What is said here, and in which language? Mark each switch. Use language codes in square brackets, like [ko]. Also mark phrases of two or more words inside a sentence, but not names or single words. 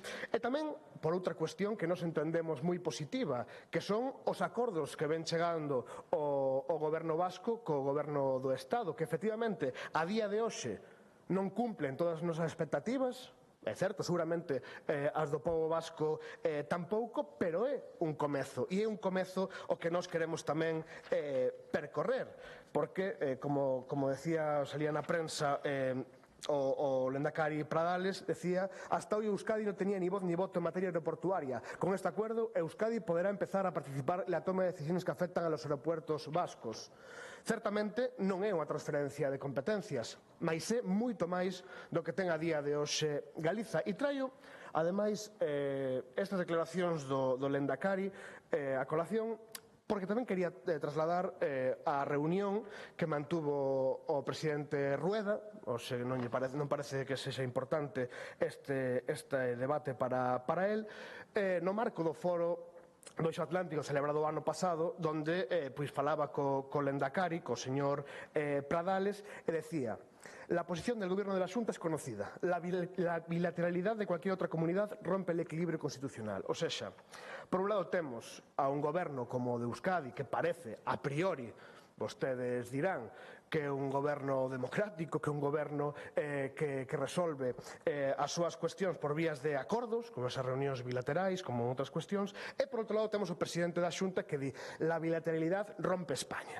[gl] E tamén por outra cuestión que nos entendemos moi positiva, que son os acordos que ven chegando o goberno vasco co goberno do Estado, que efectivamente a día de hoxe non cumplen todas as nosas expectativas. É certo, seguramente as do pobo vasco tampouco, pero é un comezo, e é un comezo o que nós queremos tamén percorrer, porque, como decía, salía na prensa, o Lendakari Pradales decía: [es] hasta hoy Euskadi no tenía ni voz ni voto en materia aeroportuaria. Con este acuerdo, Euskadi podrá empezar a participar en la toma de decisiones que afectan a los aeropuertos vascos. [gl] Certamente non é unha transferencia de competencias, mais é moito máis do que ten a día de hoxe Galiza. E traio, ademais, estas declaracións do Lendakari a colación, porque tamén quería trasladar a reunión que mantuvo o presidente Rueda. Non parece que sexa importante este debate para el, no marco do foro do Eixo Atlántico celebrado o ano pasado, donde falaba co Lendakari, co señor Pradales, e decía: [es] la posición del gobierno de la Xunta es conocida. La bilateralidad de cualquier otra comunidad rompe el equilibrio constitucional. O sea, [gl] por un lado temos a un goberno como o de Euskadi que parece, a priori, vostedes dirán, que é un goberno democrático, que é un goberno que resolve as súas cuestións por vías de acordos, como esas reunións bilaterais, como outras cuestións, e por outro lado temos o presidente da Xunta que di: [es] la bilateralidad rompe España.